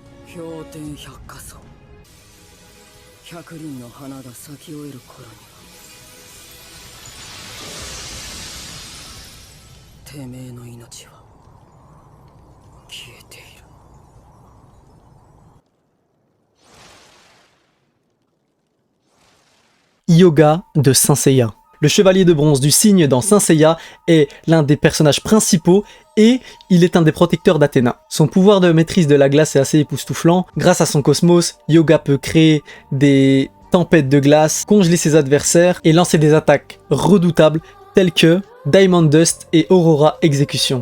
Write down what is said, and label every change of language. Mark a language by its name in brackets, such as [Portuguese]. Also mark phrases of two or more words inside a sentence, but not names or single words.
[Japanese] 氷点百花層百輪の花が咲き終える頃にはてめえの命は消えている。 [French] Hyōga de Saint Seiya. Le chevalier de bronze du cygne dans Saint Seiya est l'un des personnages principaux et il est un des protecteurs d'Athéna. Son pouvoir de maîtrise de la glace est assez époustouflant. Grâce à son cosmos, Hyōga peut créer des tempêtes de glace, congeler ses adversaires et lancer des attaques redoutables telles que Diamond Dust et Aurora Exécution.